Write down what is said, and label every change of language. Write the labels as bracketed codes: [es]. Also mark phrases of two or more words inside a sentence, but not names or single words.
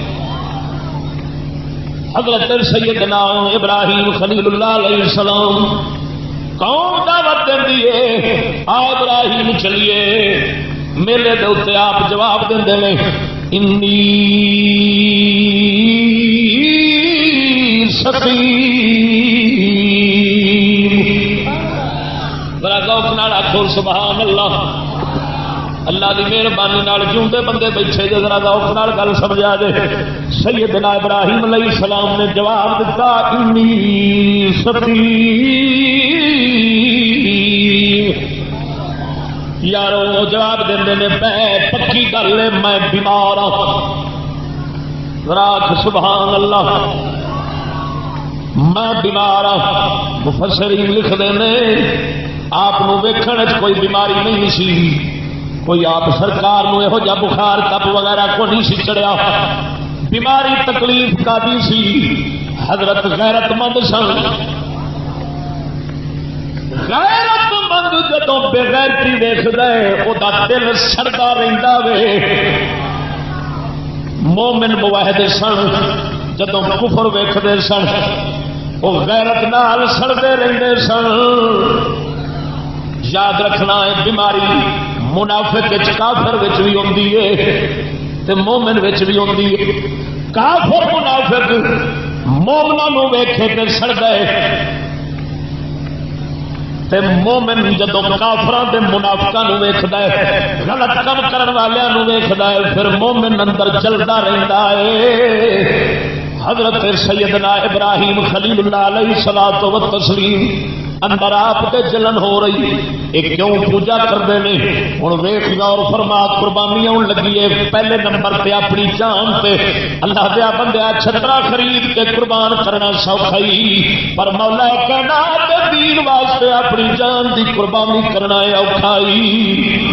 [pa] حضرت سیدنا ابراہیم خلیل اللہ [ar] علیہ السلام [pa] قوم دعوت دینی ہے آ ابراہیم چلیے میلے دے اتنے آپ جواب دے نے [ar] انی سقیم [pa] بڑا ذوق نال آکھو [ar] سبحان اللہ. [pa] اللہ دی مہربانی نال جوندے بندے بیٹھے جے ذرا ذوق نال گل سمجھا دے. سیدنا ابراہیم [ar] علیہ السلام [pa] نے جواب دیتا [ar] انی سقیم. [pa] یارو جواب دیندے نے پکی گل ہے [ur] میں بیمار ہوں. [pa] راک [ar] سبحان اللہ [ur] میں بیمار ہوں. مفسرین لکھتے ہیں [pa] آپ ویکھن کوئی بیماری نہیں سی کوئی آپ سرکار نو یہو جا بخار تپ وغیرہ کو نہیں سی چڑھیا. بیماری تکلیف کا بھی سی. حضرت غیرت مند سن. غیرت مند جدو بغیرتی دیکھدا ہے او دا دل سڑدا رہندا وے. مومن موحد سن جدو کفر ویکھدے سن وہ غیرت نال سڑدے رہندے سن. یاد رکھنا ہے بیماری منافق کافر وچ بھی ہوندی ہے تے مومن وچ بھی ہوندی ہے. کافر منافق مومناں نو ویکھے تے سڑدا ہے تے مومن جدوں کافراں تے منافقاں نو ویکھدا ہے غلط کام کرن والیاں نو ویکھدا ہے پھر مومن اندر جلدا رہندا ہے. حضرت سیدنا ابراہیم خلیل اللہ [ar] علیہ الصلوۃ والتسلیم [pa] اندر آپ تے جلن ہو رہی ایک [ur] کیوں پوجا کرتے ہیں. [pa] ہوں ویخ غور فرما قربانیاں لگی ہے پہلے نمبر پہ اپنی جان پہ اللہ دیا بندیا چھترا خرید کے قربان کرنا سوکھا ہی پر مولا کائنات دین واسطے اپنی جان دی قربانی کرنا اوکھا ہی.